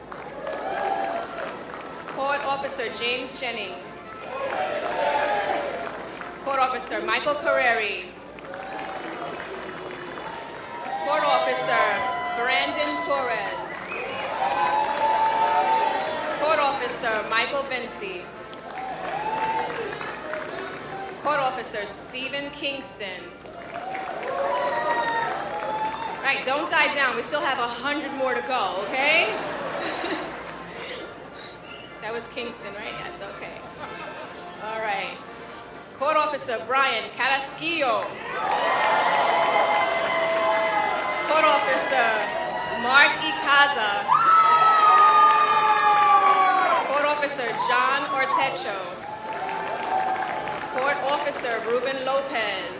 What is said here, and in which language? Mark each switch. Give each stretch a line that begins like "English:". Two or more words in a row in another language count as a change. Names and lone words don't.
English: Court Officer James Jennings. Court Officer Michael Carreri. Court Officer Brandon Torres. Court Officer Michael Vinci. Court Officer Stephen Kingston. All right, don't die down. We still have 100 more to go, okay? That was Kingston, right? Yes, okay. All right. Court Officer Brian Carrasquillo. Court Officer Mark Icaza. Court Officer John Ortecho. Court Officer Ruben Lopez.